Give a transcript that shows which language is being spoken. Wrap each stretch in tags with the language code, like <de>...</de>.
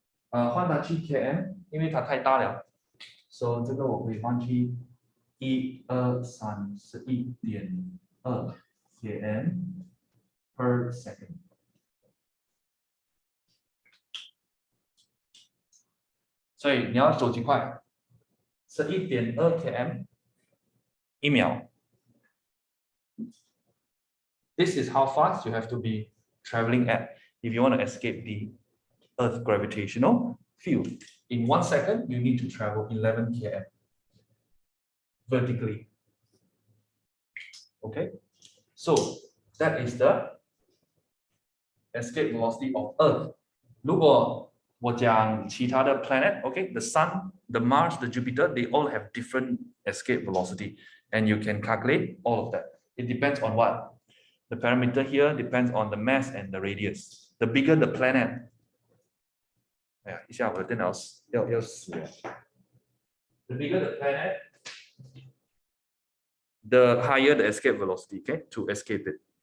<zh>换它去 km，因为它太大了，所以这个我可以换去12311.2 km per second。所以你要走几快？11.2 km 一秒。</zh> <en>This is how fast you have to be traveling at if you want to escape the Earth's gravitational field. In 1 second, you need to travel 11 km vertically. Okay, so that is the escape velocity of Earth.</en> <zh>如果我讲其他的 planet,</zh> <en>okay, the Sun, the Mars, the Jupiter, they all have different escape velocity, and you can calculate all of that. It depends on what? The parameter here depends on the mass and the radius. The bigger the planet,</en> <zh>哎呀，一下我的电脑要死了。</zh> <en>The bigger the planet, the higher the escape velocity, okay, to escape it.</en>